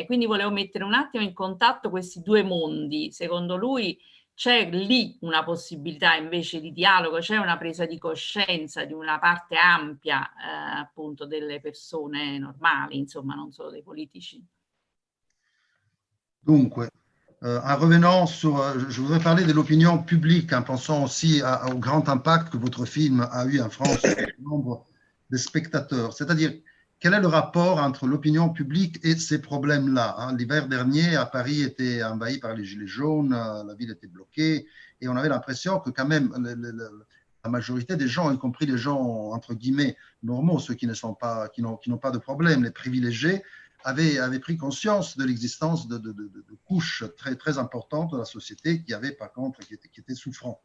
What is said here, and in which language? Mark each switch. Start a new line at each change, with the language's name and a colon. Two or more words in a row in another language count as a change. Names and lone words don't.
Italian: Quindi volevo mettere un attimo in contatto questi due mondi. Secondo lui c'è lì una possibilità invece di dialogo, c'è una presa di coscienza di una parte ampia appunto delle persone normali, insomma non solo dei politici. Dunque,
French: en revenant je voudrais parler de l'opinion publique en pensant aussi au grand impact que votre film a eu en France sur le nombre de spectateurs. C'est-à-dire, quel est le rapport entre l'opinion publique et ces problèmes-là, hein? L'hiver dernier, à Paris était envahi par les gilets jaunes, la ville était bloquée, et on avait l'impression que quand même la majorité des gens, y compris les gens entre guillemets normaux, ceux qui n'ont pas de problème, les privilégiés, avait pris conscience de l'existence de couches très, très importantes de la société qui étaient souffrants.